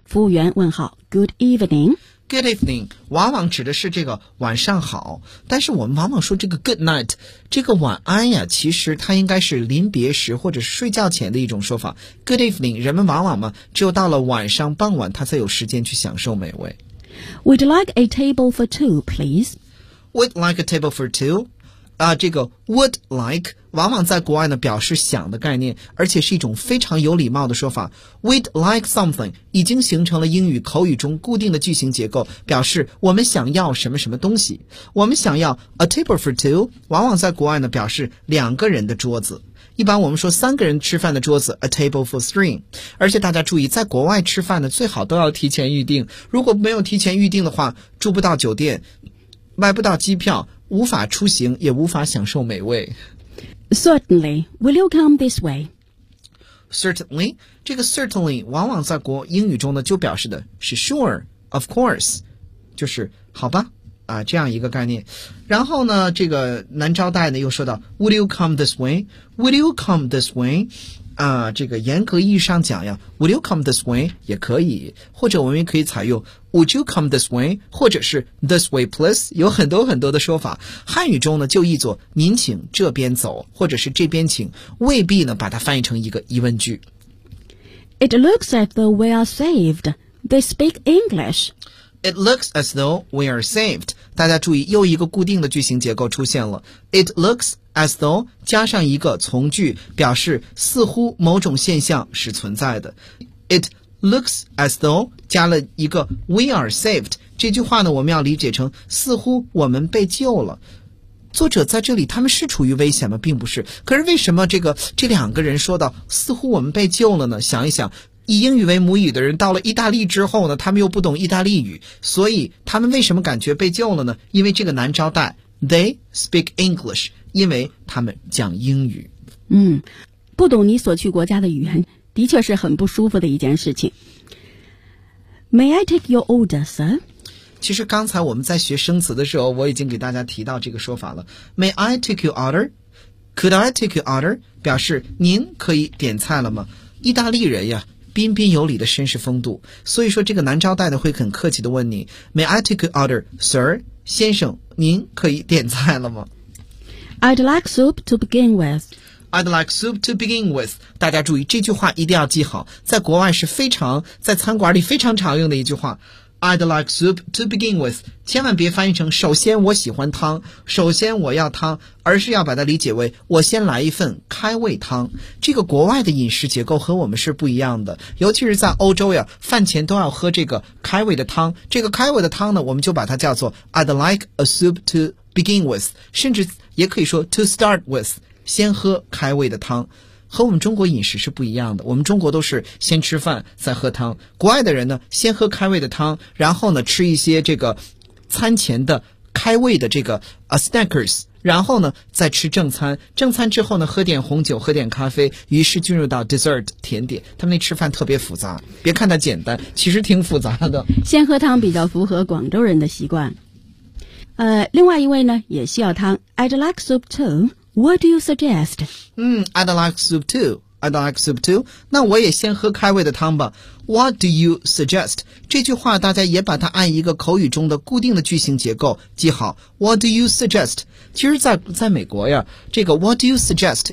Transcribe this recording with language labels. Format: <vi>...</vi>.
<zh>服务员问好 ，</zh> <en>Good evening。 Good evening</en> <zh>往往指的是这个晚上好，但是我们往往说这个</zh> <en>good night</en> <zh>这个晚安呀，其实它应该是临别时或者睡觉前的一种说法。</zh> <en>Good evening</en> <zh>人们往往嘛，只有到了晚上傍晚他才有时间去享受美味。</zh> <en>Would like a table for two please? Would like a table for two?</en> <zh>这个 would like 往往在国外呢表示想的概念，而且是一种非常有礼貌的说法。</zh> <en>We'd like something</en> <zh>已经形成了英语口语中固定的句型结构，表示我们想要什么什么东西。我们想要</zh> <en>a table for two</en> <zh>往往在国外呢表示两个人的桌子，一般我们说三个人吃饭的桌子</zh> <en>a table for three。</en> <zh>而且大家注意，在国外吃饭呢最好都要提前预定，如果没有提前预定的话，住不到酒店，买不到机票，无法出行，也无法享受美味。</zh> <en>Certainly, will you come this way?</en> <zh>Certainly, 这个 certainly 往往在国英语中呢就表示的是</zh> <en>sure, of course,</en> <zh>就是好吧啊这样一个概念。然后呢，这个男招待呢又说到 ，</zh> <en>Would you come this way? Would you come this way?</en> <zh>啊，这个严格意义上讲呀</zh> <en>，Would you come this way</en> <zh>也可以，或者我们也可以采用</zh> <en>Would you come this way， 或者是 This way please，</en> <zh>有很多很多的说法。汉语中呢就译作“您请这边走”或者是“这边请”，未必呢把它翻译成一个疑问句。</zh> <en>It looks as though we are saved. They speak English. It looks as though we are saved.</en> <zh>大家注意，又一个固定的句型结构出现了。</zh> <en>It looks as though</en> <zh>加上一个从句，表示似乎某种现象是存在的。</zh> <en>It looks as though</en> <zh>加了一个</zh> <en>we are saved.</en> <zh>这句话呢，我们要理解成似乎我们被救了。作者在这里他们是处于危险吗？并不是。可是为什么这两个人说到似乎我们被救了呢？想一想，以英语为母语的人到了意大利之后呢，他们又不懂意大利语，所以他们为什么感觉被救了呢？因为这个男招待</zh> <en>They speak English，</en> <zh>因为他们讲英语。不懂你所去国家的语言的确是很不舒服的一件事情。</zh> <en>May I take your order, sir?</en> <zh>其实刚才我们在学生词的时候，我已经给大家提到这个说法了。</zh> <en>May I take your order? Could I take your order?</en> <zh>表示您可以点菜了吗？意大利人呀彬彬有礼的绅士风度，所以说这个男招待的会很客气地问你</zh> <en>May I take your order, sir?</en> <zh>先生，您可以点菜了吗？</zh> <en>I'd like soup to begin with. I'd like soup to begin with.</en> <zh>大家注意，这句话一定要记好，在国外是非常，在餐馆里非常常用的一句话。</zh> <en>I'd like soup to begin with.</en> <zh>千万别翻译成首先我喜欢汤，首先我要汤，而是要把它理解为我先来一份开胃汤。这个国外的饮食结构和我们是不一样的，尤其是在欧洲呀，饭前都要喝这个开胃的汤。这个开胃的汤呢，我们就把它叫做</zh> <en>I'd like a soup to begin with，</en> <zh>甚至也可以说</zh> <en>to start with，</en> <zh>先喝开胃的汤。和我们中国饮食是不一样的，我们中国都是先吃饭再喝汤，国外的人呢先喝开胃的汤，然后呢吃一些这个餐前的开胃的这个 snackers， 然后呢再吃正餐，正餐之后呢喝点红酒喝点咖啡，于是进入到 dessert 甜点。他们那吃饭特别复杂，别看它简单，其实挺复杂的。先喝汤比较符合广州人的习惯。另外一位呢也需要汤，</zh> <en>I'd like soup tooWhat do you suggest? I'd like soup too. I'd like soup too.</en> <zh>那我也先喝开胃的汤吧。</zh> <en>What do you suggest?</en> <zh>这句话大家也把它按一个口语中的固定的句型结构记好。</zh> <en>What do you suggest?</en> <zh>其实在美国呀，这个</zh> <en>What do you suggest?</en>